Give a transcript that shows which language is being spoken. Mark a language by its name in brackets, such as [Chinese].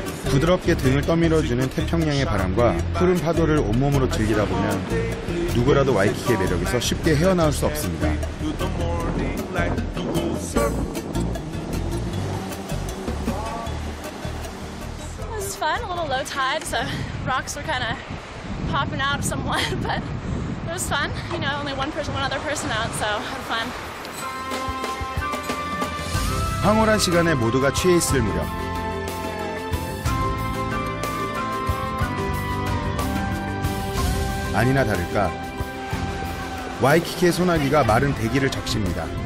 [Korean] 부드럽게 등을 떠밀어주는 태평양의 바람과 푸른 파도를 온몸으로 즐기다 보면 누구라도 와이키키의 매력에서 쉽게 헤어나올 수 없습니다. [English] night to go surf. It was fun, a little low tide, so rocks were kind of popping out somewhat, but it was fun. You know, only one other person out, so had fun. [Korean] 황홀한 시간에 모두가 취해 있을 무렵 아니나 다를까 와이키키의 소나기가 마른 대기를 적십니다.